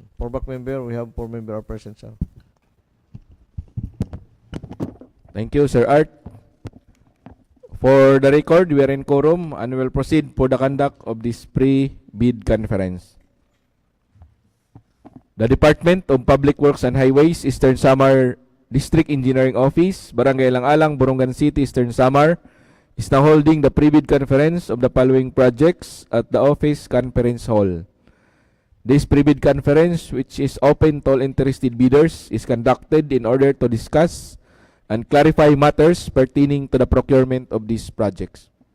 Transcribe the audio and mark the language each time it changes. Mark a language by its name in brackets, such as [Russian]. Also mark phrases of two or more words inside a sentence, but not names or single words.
[English] For back member, we have 4 members are present, sir. Thank you, Sir Art. For the record, we are in quorum and will proceed for the conduct of this pre-bid conference. The Department of Public Works and Highways, Eastern Samar District Engineering Office, Barangay Lang-Alang, Borongan City, Eastern Samar, is now holding the pre-bid conference of the following projects at the Office Conference Hall. This pre-bid conference, which is open to all interested bidders, is conducted in order to discuss and clarify matters pertaining to the procurement of these projects.